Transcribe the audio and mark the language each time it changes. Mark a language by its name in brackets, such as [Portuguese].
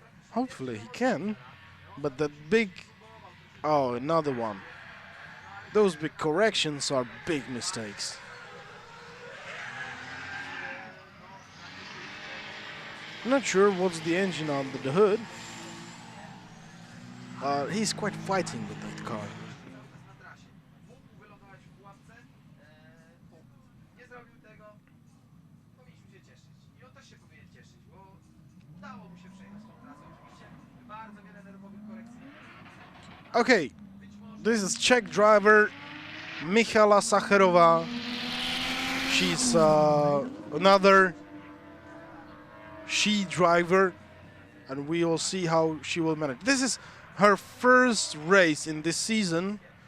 [English] Hopefully he can. But that big, oh, another one. Those big corrections are big mistakes. Not sure what's the engine under the hood. He's quite fighting with that car. [Polish] Mógł wylądować w pułapce, nie zrobił tego, powinniśmy się cieszyć. I on też się powinien cieszyć, bo udało mu się przejechać tą trasę. Oczywiście bardzo wiele nerwowych korekcji. [English] Okay, this is Czech driver Michala Sacherova. She's another she driver, and we will see how she will manage. This is her first race in this season.